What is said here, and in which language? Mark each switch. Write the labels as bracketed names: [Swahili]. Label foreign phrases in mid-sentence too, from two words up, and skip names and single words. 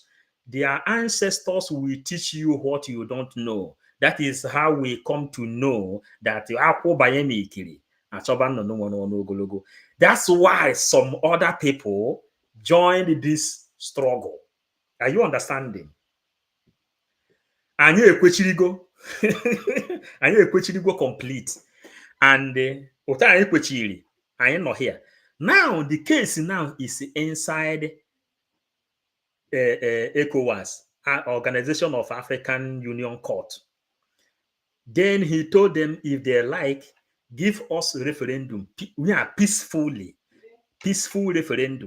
[English] Their ancestors will teach you what you don't know. That is how we come to know that that's why some other people joined this struggle. Are you understanding? [Igbo] Anyị ekwechirigo anyị ekwechirigo [English] complete and [Igbo] otu anyị kwechiri anyị nọ [English] here now. The case now is inside ECOWAS, Organization of African Union Court. Then he told them, if they like, give us referendum. We are peaceful referendum.